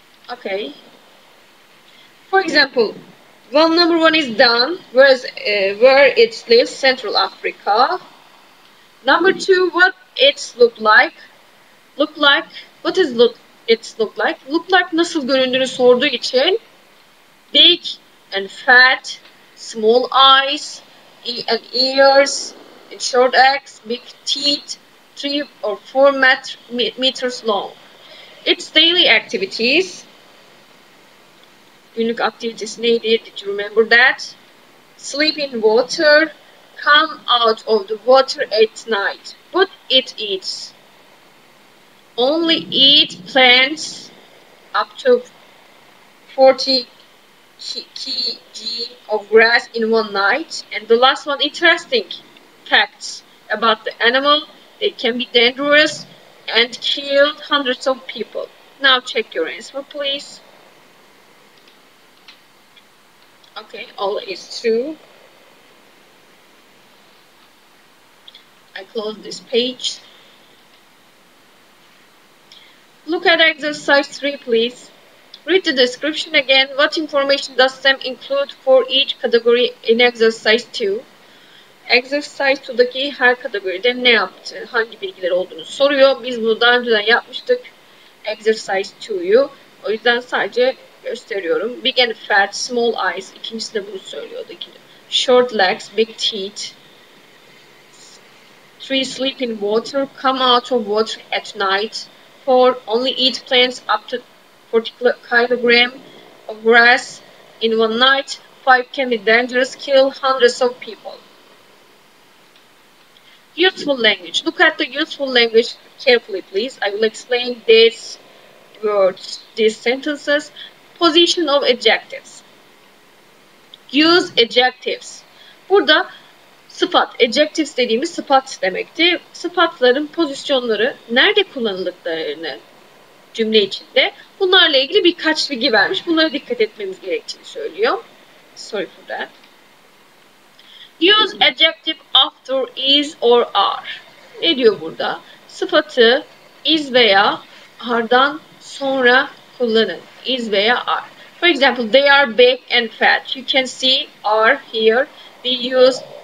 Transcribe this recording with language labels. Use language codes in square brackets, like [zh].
[en] Okay. For example, number 1 is done, where it lives, Central Africa. Number 2, what it look like. What is it look like? Look like [tr] nasıl göründüğünü sorduğu için [en] big and fat, small eyes and ears, and short legs, big teeth, 3 or 4 meters long. Its daily activities. [tr] Günlük aktivitesi neydi? [en] Did you remember that? Sleep in water, come out of the water at night. What it eats? Only eat plants up to 40 kg of grass in one night. And the last one, interesting facts about the animal. They can be dangerous and kill hundreds of people. Now check your answer, please. Okay, all is true. I close this page. Look at exercise 3, please. Read the description again. What information does STEM include for each category in exercise 2? [tr] Exercise 2'daki her kategoride ne yaptı, hangi bilgiler olduğunu soruyor. Biz bunu daha önceden yapmıştık. Exercise 2'yu. O yüzden sadece gösteriyorum. [en] Big and fat, small eyes. [tr] İkincisi de bunu söylüyordu. [en] Short legs, big teeth. 3, sleep in water, come out of water at night. 4, only eat plants up to 40 kilogram of grass in one night. 5, can be dangerous, kill hundreds of people. Useful language. Look at the useful language carefully, please. I will explain these words, these sentences. Position of adjectives. Use adjectives. [tr] Burada sıfat, adjectives dediğimiz sıfat demekti. Sıfatların pozisyonları, nerede kullanıldıklarını cümle içinde, bunlarla ilgili birkaç bilgi vermiş. Bunlara dikkat etmemiz gerektiğini söylüyor. [en] Sorry for that. Use adjective after is or are. [tr] Ne diyor burada? Sıfatı is veya are'dan sonra kullanın. Is veya are. [en] For example, they are big and fat. You can see are here. We use